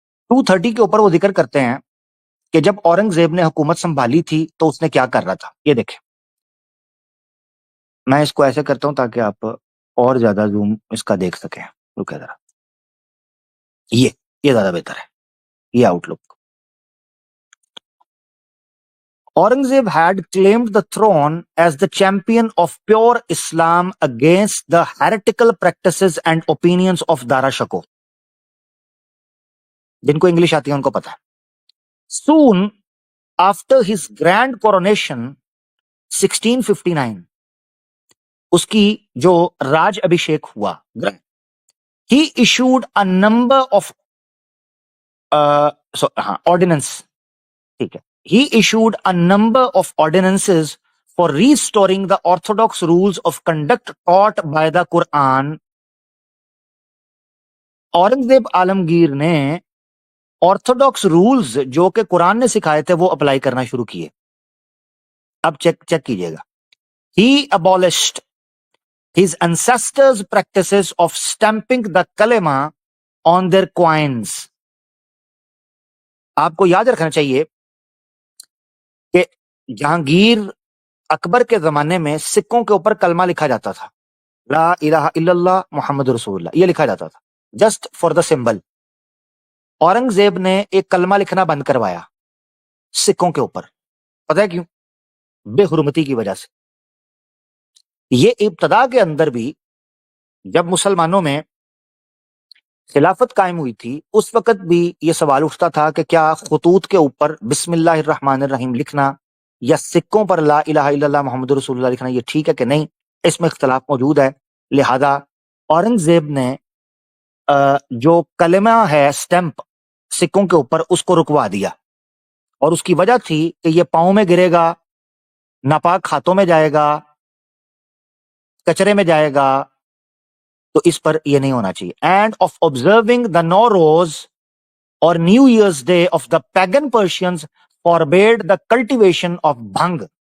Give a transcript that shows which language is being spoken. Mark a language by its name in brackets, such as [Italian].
[Urdu] 230 کے اوپر وہ ذکر کرتے ہیں کہ جب اورنگزیب نے حکومت سنبھالی تھی تو اس نے کیا کر رہا تھا. یہ دیکھیں, میں اس کو ایسے کرتا ہوں تاکہ آپ اور زیادہ زوم اس کا دیکھ سکیں. رکے ذرا, یہ زیادہ بہتر ہے, یہ out look. [English] Aurangzeb had claimed the throne as the champion of pure Islam against the heretical practices and opinions of Dara Shako. [Urdu] جن کو انگلش آتی ہے ان کو پتا ہے. [English] Soon after his grand coronation 1659, [Urdu] اس کی جو راج ابھیشیک ہوا, [English] he issued a number of ordinance. [Urdu] ٹھیک ہے. [English] He issued a number of ordinances for restoring the orthodox rules of conduct taught by the Quran. [Urdu] Aurangzeb عالمگیر نے آرتھوڈاکس رولز جو کہ قرآن نے سکھائے تھے وہ اپلائی کرنا شروع کیے. اب چیک کیجئے گا. [English] He abolished his ancestors' practices of stamping the kalima on their coins. [Urdu] آپ کو یاد رکھنا چاہیے کہ جہانگیر اکبر کے زمانے میں سکوں کے اوپر کلمہ لکھا جاتا تھا, [Arabic] لا الہ الا اللہ محمد رسول اللہ, [Urdu] یہ لکھا جاتا تھا [English] Just for the symbol. [Urdu] Aurangzeb نے ایک کلمہ لکھنا بند کروایا سکوں کے اوپر. پتہ ہے کیوں؟ بے حرمتی کی وجہ سے. یہ ابتدا کے اندر بھی جب مسلمانوں میں خلافت قائم ہوئی تھی اس وقت بھی یہ سوال اٹھتا تھا کہ کیا خطوط کے اوپر [Arabic] بسم اللہ الرحمن الرحیم [Urdu] لکھنا یا سکوں پر [Arabic] لا الہ الا اللہ محمد رسول اللہ [Urdu] لکھنا یہ ٹھیک ہے کہ نہیں. اس میں اختلاف موجود ہے. لہذا اورنگزیب نے جو کلمہ ہے سٹیمپ سکوں کے اوپر اس کو رکوا دیا, اور اس کی وجہ تھی کہ یہ پاؤں میں گرے گا, ناپاک ہاتھوں میں جائے گا, کچرے میں جائے گا, تو اس پر یہ نہیں ہونا چاہیے. [English] End of observing the Nowruz اور New Year's Day of the pagan Persians forbade the cultivation of bhang.